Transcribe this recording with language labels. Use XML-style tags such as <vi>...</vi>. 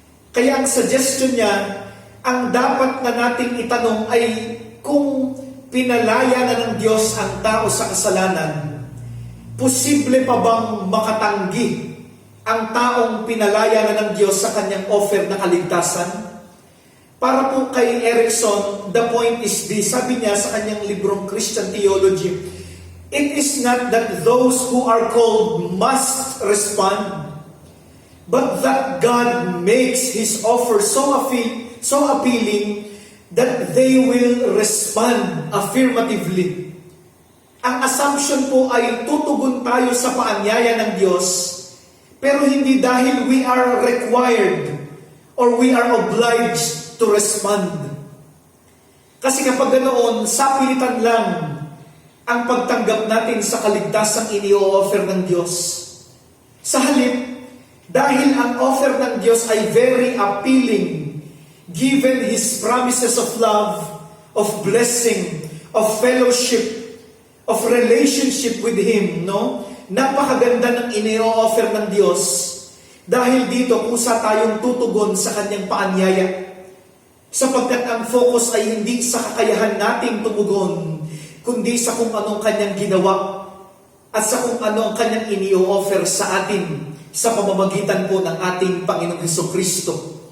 <tl>Kaya ang suggestion niya, ang dapat na nating itanong ay kung pinalaya na ng Diyos ang tao sa kasalanan, posible pa bang makatanggi ang taong pinalaya na ng Diyos sa kanyang offer na kaligtasan? Para po kay Erickson,</tl> <en>the point is this,</en> <tl>sabi niya sa kanyang librong Christian Theology,</tl> <en>it is not that those who are called must respond, but that God makes His offer so appealing that they will respond affirmatively.</en> <tl>Ang assumption po ay tutugon tayo sa paanyaya ng Diyos, pero hindi dahil</tl> <en>we are required or we are obliged to respond.</en> <tl>Kasi kapag ganoon, sapilitan lang ang pagtanggap natin sa kaligtasang ini-offer ng Diyos. Sa halip, dahil ang offer ng Diyos ay</tl> <en>very appealing, given His promises of love, of blessing, of fellowship, of relationship with Him,</en> <tl>Napakaganda ng ini-offer ng Diyos. Dahil dito, kusa tayong tutugon sa Kanyang paanyaya. Sapagkat ang focus ay hindi sa kakayahan nating tumugon, kundi sa kung anong Kanyang ginawa at sa kung ano ang Kanyang ini-offer sa atin sa pamamagitan po ng ating Panginoong Hesukristo.</tl>